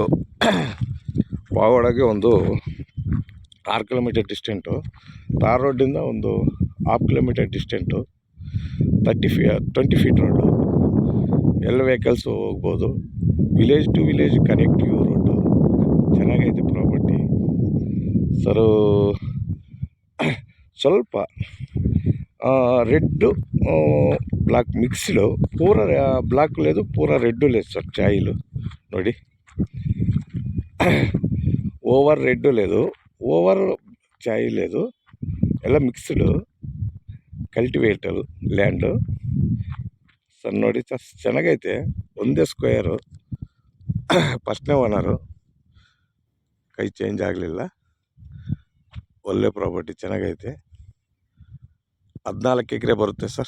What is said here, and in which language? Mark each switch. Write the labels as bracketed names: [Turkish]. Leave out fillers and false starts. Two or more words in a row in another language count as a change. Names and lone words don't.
[Kannada] ಪಾಗೋಡಗೆ ಒಂದು 6 [English] kilometer distant, [Kannada] ಟಾರ್ ರೋಡಿಂದ ಒಂದು 1/2 [English] kilometer distant, [Kannada] 20 [English] feet road, [Kannada] ಎಲ್ಲ ವೆಹಿಕಲ್ಸು ಹೋಗ್ಬೋದು. [English] village to village connective road, [Kannada] ಚೆನ್ನಾಗೈತೆ [English] property sir. [Telugu] ಸ್ವಲ್ಪ [English] red black mixed, [Telugu] పూర బ్లాక్ లేదు, పూర రెడ్ లేదు సార్. ఛాయిలు ನೋಡಿ, [English] over red [Telugu] లేదు, ఓవర్ ఛాయ్ లేదు, [Kannada] ಎಲ್ಲ [English] mixed cultivator land sir. [Kannada] ನೋಡಿ ಚೆನ್ನಾಗೈತೆ, ಒಂದೇ ಸ್ಕ್ವೇರು, ಫಸ್ಟ್ನೇ ಓನರು, ಕೈ ಚೇಂಜ್ ಆಗಲಿಲ್ಲ. ಒಳ್ಳೆ ಪ್ರಾಪರ್ಟಿ, ಚೆನ್ನಾಗೈತೆ. 14 ಎಕರೆ ಬರುತ್ತೆ ಸರ್.